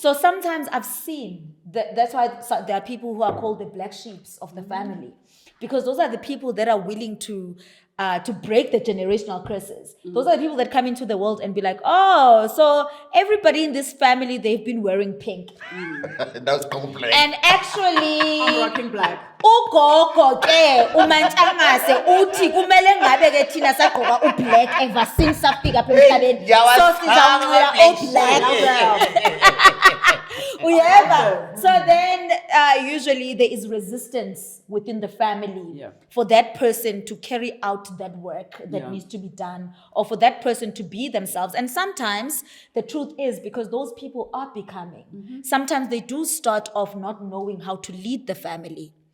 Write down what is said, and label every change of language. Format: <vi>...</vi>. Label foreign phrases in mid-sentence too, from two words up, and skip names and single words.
<en>So sometimes I've seen that's why there are people who are called the black sheeps of the family, because those are the people that are willing to break the generational curses. Those are the people that come into the world and be like, oh, so everybody in this family, they've been wearing pink. That's complex. And actually, I'm rocking black.</en> <xh>ugogo ke umantshangase uthi kumele ngabe ke thina sagqoka ublack</xh> <en>ever since</en> <xh>safika apha emhlabeni, so sizawunxiba ublack. Uyeva?</xh> <en>So then usually there is resistance within the family for that person to carry out that work that needs to be done, or for that person to be themselves. And sometimes the truth is, because those people are becoming, sometimes they do start off not knowing how to lead the family.</en>